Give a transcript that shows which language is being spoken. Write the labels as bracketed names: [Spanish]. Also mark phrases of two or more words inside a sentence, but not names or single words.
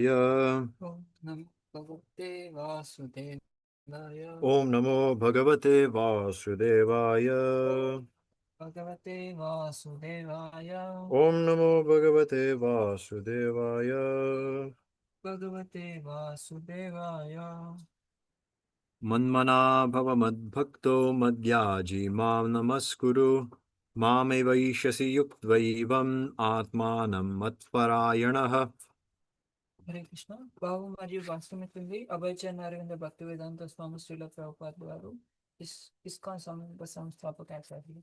[Sanskrit] ఓం నమో భగవతే వాసుదేవాయ. ఓం నమో భగవతే వాసుదేవాయ. భగవతే వాసుదేవాయ. ఓం నమో భగవతే వాసుదేవాయ. భగవతే వాసుదేవాయ. మన్మనా భవ మద్భక్తో మద్యాజీ మాం నమస్కురు. మామైవైష్యసి యుక్త్వైవం ఆత్మానం మత్పరాయణః. హరే కృష్ణ. [Telugu] భావం మరియు వాస్తవిస్తుంది అభయచరణ అరవింద భక్తి వేదాంత స్వామి శ్రీల ప్రభుపాద వారు ఇస్కాన్ సంస్థాపక ఆచార్యులు.